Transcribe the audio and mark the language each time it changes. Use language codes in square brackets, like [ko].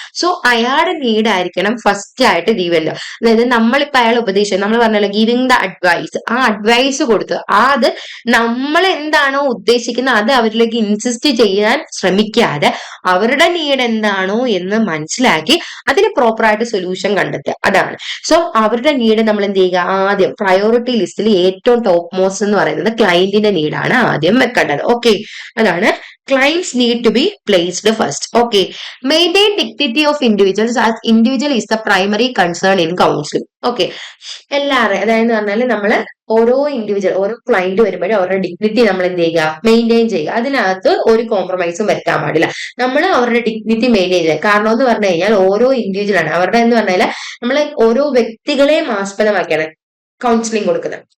[ml] So അയാളുടെ need ആയിരിക്കണം first ആയിട്ട് ജീവല്ലോ. അതായത് നമ്മളിപ്പോ അയാൾ ഉപദേശിച്ചു, നമ്മൾ പറഞ്ഞല്ലോ [en] giving the advice, [ml] ആ അഡ്വൈസ് കൊടുത്ത് അത് നമ്മൾ എന്താണോ ഉദ്ദേശിക്കുന്നത് അത് അവരിലേക്ക് ഇൻസിസ്റ്റ് ചെയ്യാൻ ശ്രമിക്കാതെ അവരുടെ നീഡ് എന്താണോ എന്ന് മനസ്സിലാക്കി അതിന് പ്രോപ്പറായിട്ട് സൊല്യൂഷൻ കണ്ടെത്തുക, അതാണ്. സോ അവരുടെ നീഡ് നമ്മൾ എന്ത് ചെയ്യുക, ആദ്യം പ്രയോറിറ്റി ലിസ്റ്റിൽ ഏറ്റവും ടോപ്പ് മോസ്റ്റ് എന്ന് പറയുന്നത് ക്ലയന്റിന്റെ നീഡാണ് ആദ്യം വെക്കേണ്ടത്. [en] Okay, അതാണ് clients need to be placed first. Okay. Maintain dignity of individuals as individual is the primary concern in counseling. Okay. [ml] എല്ലാവരും അതായത് പറഞ്ഞാൽ നമ്മള് ഓരോ ഇൻഡിവിജ്വൽ ഓരോ ക്ലയന്റ് വരുമ്പോഴും അവരുടെ ഡിഗ്നിറ്റി നമ്മൾ എന്ത് ചെയ്യുക, മെയിൻറ്റെയിൻ ചെയ്യുക. അതിനകത്ത് ഒരു കോംപ്രമൈസും വരുത്താൻ പാടില്ല. നമ്മൾ അവരുടെ ഡിഗ്നിറ്റി മെയിൻറ്റെയിൻ ചെയ്യുക. കാരണം എന്ന് പറഞ്ഞു കഴിഞ്ഞാൽ ഓരോ ഇൻഡിവിജ്വൽ ആണ്, അവരുടെ എന്ന് പറഞ്ഞാൽ നമ്മൾ ഓരോ വ്യക്തികളെയും ആസ്പദമാക്കിയാണ് കൗൺസിലിംഗ് കൊടുക്കുന്നത്.